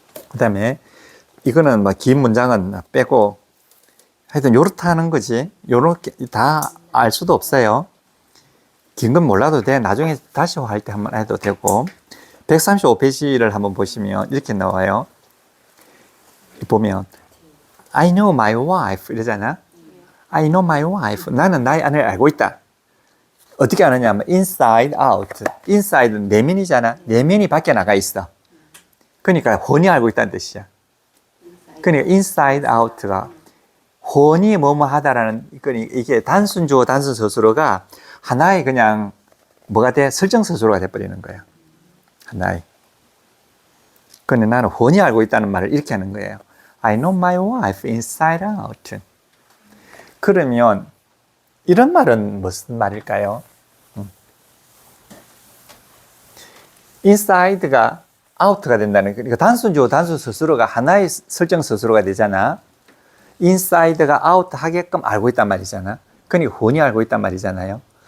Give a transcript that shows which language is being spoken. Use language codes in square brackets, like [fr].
[ko] 그 다음에 이거는 뭐 긴 문장은 빼고 하여튼 요렇다 하는 거지. 요렇게 다 알 수도 없어요. 긴 건 몰라도 돼. 나중에 다시 할 때 한번 해도 되고. 135페이지를 한번 보시면 이렇게 나와요. 보면 [en] I know my wife [ko] 이러잖아. [en] I know my wife. [ko] 나는 나의 아내를 알고 있다. 어떻게 아느냐면 [en] inside out. [ko] inside는 내면이잖아. 내면이 밖에 나가 있어. 그러니까 훤히 알고 있다는 뜻이야. 그러니까 inside out가 훤히 뭐뭐 하다라는 이게 단순 주어 단순 서술어가 하나의 그냥 뭐가 돼? 설정 서술어가 돼버리는 거야. 하나의. 그런데 나는 훤히 알고 있다는 말을 이렇게 하는 거예요. [en] I know my wife inside out. [ko] 그러면 이런 말은 무슨 말일까요? inside가 out가 된다는 거. 그러니까 단순 주어 단순 서술어가 하나의 설정 서술어가 되잖아. inside가 out 하게끔 알고 있단 말이잖아. 그러니까 훤히 알고 있단 말이잖아요.